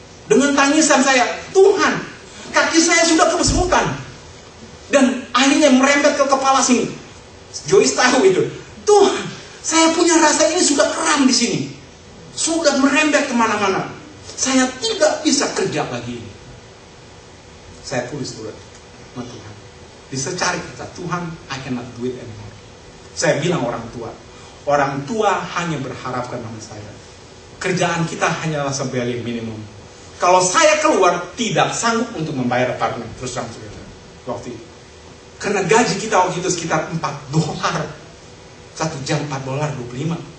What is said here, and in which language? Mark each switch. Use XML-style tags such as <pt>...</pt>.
<id>Dengan tangisan saya, Tuhan, kaki saya sudah kesemutan. Dan akhirnya merembet ke kepala sini. Joyce tahu itu. Tuhan, saya punya rasa ini sudah keram di sini. Sudah merembet kemana-mana. Saya tidak bisa kerja lagi. Saya tulis surat sama Tuhan. Dicari kata,</id> <en>Tuhan, I cannot do it anymore.</en> <id>Saya bilang orang tua hanya berharapkan sama saya. Kerjaan kita hanyalah sampai minimum. Kalau saya keluar, tidak sanggup untuk membayar apartemen. Terus terang waktu itu. Karena gaji kita waktu itu sekitar $4. 1 jam $4.25.</id>